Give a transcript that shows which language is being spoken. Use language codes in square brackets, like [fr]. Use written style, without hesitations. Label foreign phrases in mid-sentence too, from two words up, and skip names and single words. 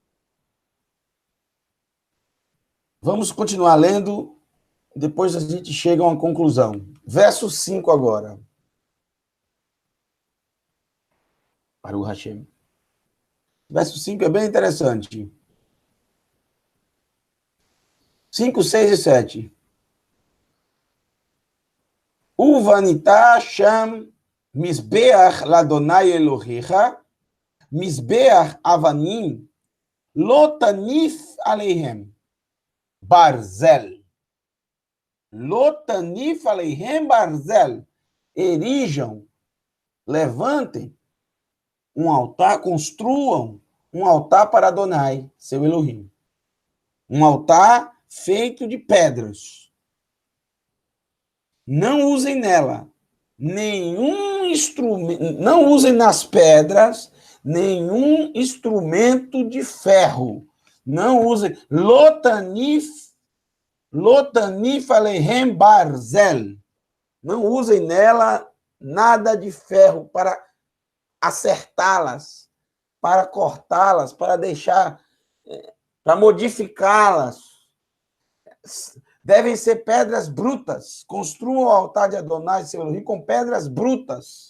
[pt] Vamos continuar lendo, depois a gente chega a uma conclusão. Verso 5 agora. [he] ברוך השם. [pt] Verso 5 é bem interessante. 5, 6 e 7. [he] ובנית שם מזבח לה' אלהיך מזבח אבנים לא תניף עליהם ברזל. לא תניף עליהם ברזל. [pt] Erijam, levantem um altar, construam um altar para Adonai, seu Elohim. Um altar feito de pedras. Não usem nela nenhum instrumento, não usem nas pedras nenhum instrumento de ferro. Não usem [he] לא תניף עליהם ברזל. [pt] Não usem nela nada de ferro para acertá-las, para cortá-las, para deixar, para modificá-las. Devem ser pedras brutas. Construam o altar de Adonai, seu Elohim, com pedras brutas.